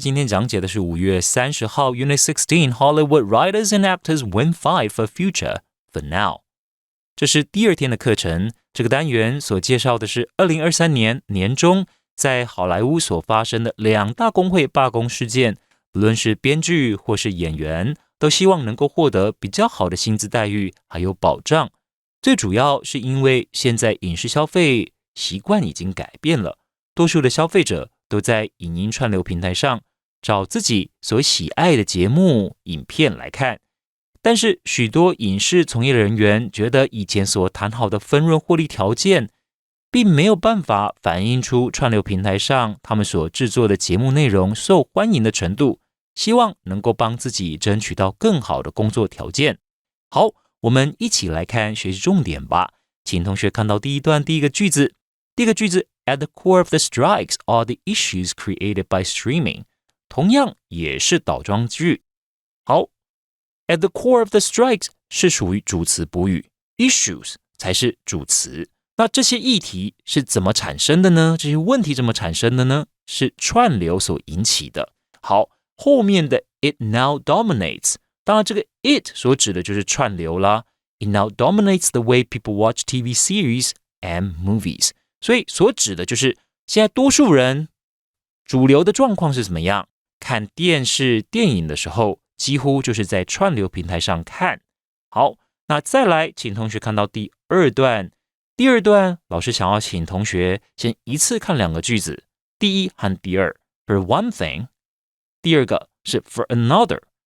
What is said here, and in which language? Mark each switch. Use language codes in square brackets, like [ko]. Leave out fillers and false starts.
[zh] 今天讲解的是5月30号 [en] Unit16 Hollywood Writers and Actors Win 5 for Future for Now。 [zh] 这是第2天的课程。这个单元所介绍的是2023年年中在好莱坞所发生的2大工会罢工事件，不论是编剧或是演员，都希望能够获得比较好的薪资待遇还有保障。最主要是因为现在影视消费习惯已经改变了，多数的消费者都在影音串流平台上找自己所喜爱的节目、影片来看。但是许多影视从业人员觉得以前所谈好的分润获利条件，并没有办法反映出串流平台上他们所制作的节目内容受欢迎的程度，希望能够帮自己争取到更好的工作条件。好，我们一起来看学习重点吧。请同学看到第一段第一个句子。 [en] 第一个句子 At the core of the strikes are the issues created by streaming， [zh] 同样也是倒装句。 [en] 好， At the core of the strikes [zh] 是属于主词补语， [en] issues [zh] 才是主词。那这些议题是怎么产生的呢？这些问题怎么产生的呢？是串流所引起的。好，后面的 [en] it now dominates， [zh] 当然这个 it 所指的就是串流啦。 [en] It now dominates the way people watch TV series and movies。 [zh] 所以所指的就是现在多数人主流的状况是怎么样？看电视、电影的时候，几乎就是在串流平台上看。好，那再来，请同学看到第二段。第二段，老师想要请同学先一次看2个句子，第一和第二 [en] for one thing， [zh] 第二个是 [en] for another。